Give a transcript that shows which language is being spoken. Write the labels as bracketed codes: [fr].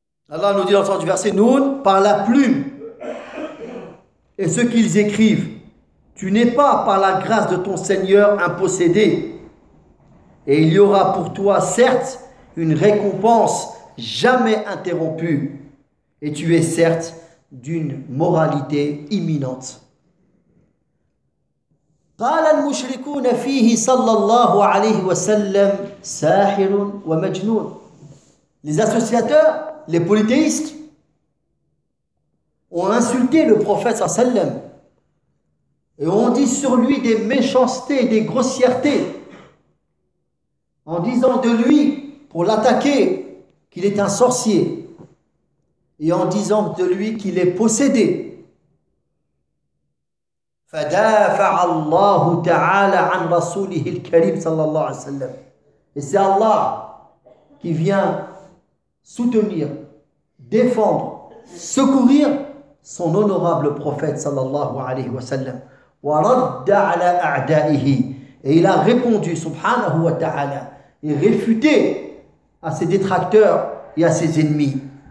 [fr] Allah nous dit dans le sens du verset Noun, par la plume. Et ce qu'ils écrivent, tu n'es pas par la grâce de ton Seigneur un possédé. Et il y aura pour toi, certes, une récompense jamais interrompue. Et tu es, certes, d'une moralité imminente. [ar] قال المشركون فيه صلى الله عليه وسلم ساحر ومجنون. [fr] Les associateurs, les polythéistes, ont insulté le prophète sallallahu alayhi wa sallam et ont dit sur lui des méchancetés, des grossièretés en disant de lui, pour l'attaquer, qu'il est un sorcier et en disant de lui qu'il est possédé. [ar] فَدَافَعَ اللَّهُ تَعَالَ عَنْ رَسُولِهِ الْكَرِيمِ sallallahu alayhi wa sallam. [fr] Et c'est Allah qui vient soutenir, défendre, secourir son honorable prophète sallallahu alayhi wa sallam. [ar] Wa radda ala a'da'ihi. [fr] Et il a répondu, subhanahu wa ta'ala, et réfuté à ses détracteurs, et à ses ennemis.